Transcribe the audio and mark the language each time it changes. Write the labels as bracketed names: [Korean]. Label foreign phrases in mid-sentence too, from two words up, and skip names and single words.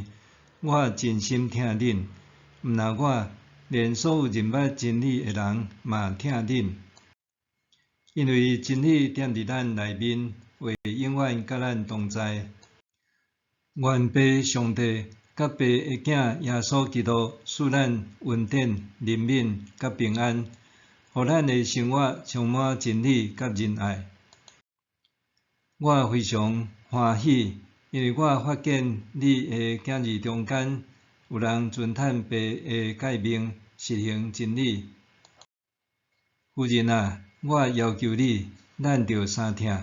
[Min Nan Chinese] 我真心疼恁，毋但我，连所有认捌真理的人嘛疼恁，因为真理踮伫咱内面，会永远甲咱同在。愿父上帝甲父的囝耶稣基督赐咱恩典、怜悯甲平安，互咱的生活充满真理甲仁爱。我非常欢喜。因为我发现你的囝儿中间有人尊探爸的诫命，实行真理。夫人啊，我要求你，咱着相听。